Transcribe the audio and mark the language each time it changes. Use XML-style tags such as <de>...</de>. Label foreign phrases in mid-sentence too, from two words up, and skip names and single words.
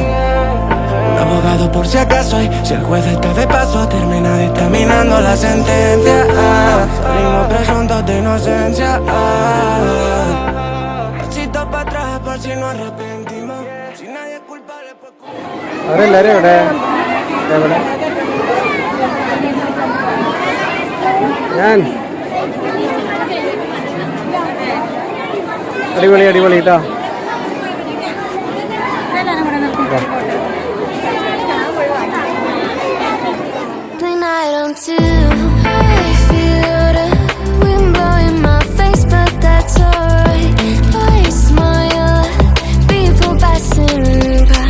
<es>Un abogado por si acaso y si el juez está de paso termina dictaminando la sentencia. Salimos presuntos de inocencia. Pasito para atrás por si nos arrepentimos. Si nadie es culpable pues...</es> <ml>അവരെല്ലാരും എവിടെ എവിടെ ഞാൻ അടിപൊളി അടിപൊളി കേട്ടോ.</ml> <en>Night on two, I feel the wind blowing my face, but that's alright. I smile at people passing by.</en>